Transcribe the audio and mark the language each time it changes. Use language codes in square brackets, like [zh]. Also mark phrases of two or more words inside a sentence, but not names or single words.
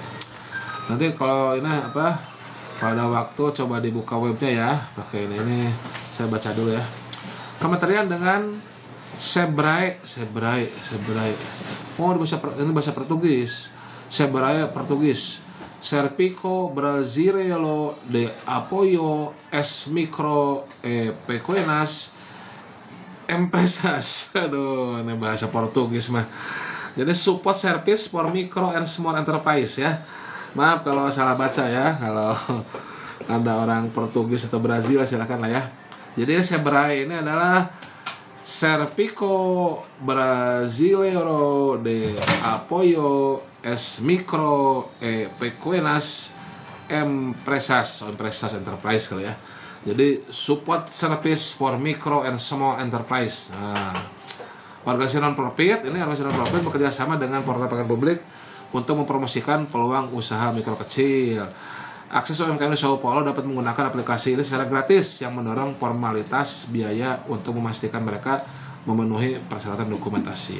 [id] Nanti kalau ini kalau ada waktu coba dibuka webnya ya, pakai ini saya baca dulu ya. Kementerian dengan Sebrae. Oh, ini bahasa Portugis. Sebrae Portugis. Serviço Brasileiro de Apoio às Micro e Pequenas Empresas. Aduh, ini bahasa Portugis mah. Jadi [en] support service for micro and small enterprise [id] ya. Maaf kalau salah baca ya. Kalau Anda orang Portugis atau Brazil silakan lah ya. Jadi Sebrae ini adalah Serviço Brasileiro de Apoio às Micro e Pequenas Empresas enterprise kali ya. Jadi [en] support service for micro and small enterprise. [id] Nah, organisasi non-profit bekerja sama dengan portal pengadaan publik untuk mempromosikan peluang usaha mikro kecil. Akses UMKM di Sao Paulo dapat menggunakan aplikasi ini secara gratis yang mendorong formalitas biaya untuk memastikan mereka memenuhi persyaratan dokumentasi.